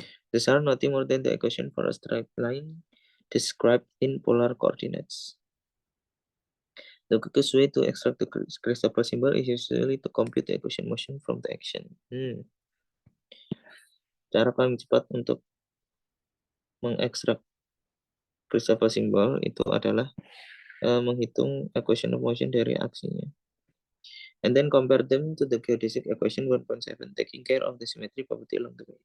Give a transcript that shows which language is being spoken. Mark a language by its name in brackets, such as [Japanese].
[English] These are nothing more than the equation for a straight line described in polar coordinates. The quickest way to extract the Christoffel symbol is usually to compute the equation motion from the action. [Indonesian] Cara paling cepat untuk mengekstrak Christoffel symbol itu adalah menghitung equation of motion dari aksinya. [English] And then compare them to the geodesic equation 1.7, taking care of the symmetry property along the way.